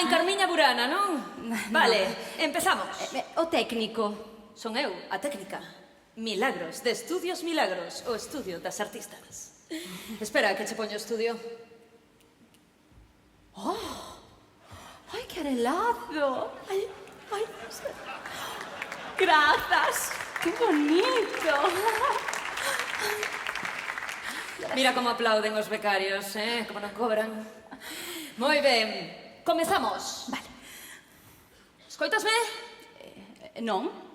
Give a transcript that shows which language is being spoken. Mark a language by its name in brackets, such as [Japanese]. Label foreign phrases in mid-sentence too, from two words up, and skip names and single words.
[Galician] Ah, en Carmiña Burana, non? Vale, empezamos. O técnico. Son eu, a técnica. Milagros, de Estudios Milagros, o estudio das artistas. Espera, que che poño o estudio. Oh! Ai, que arelazo! Ai, ai... Grazas! Que bonito! Mira como aplauden os becarios, como non cobran. Moi ben, comezamos. Vale. Escoitasme? Non.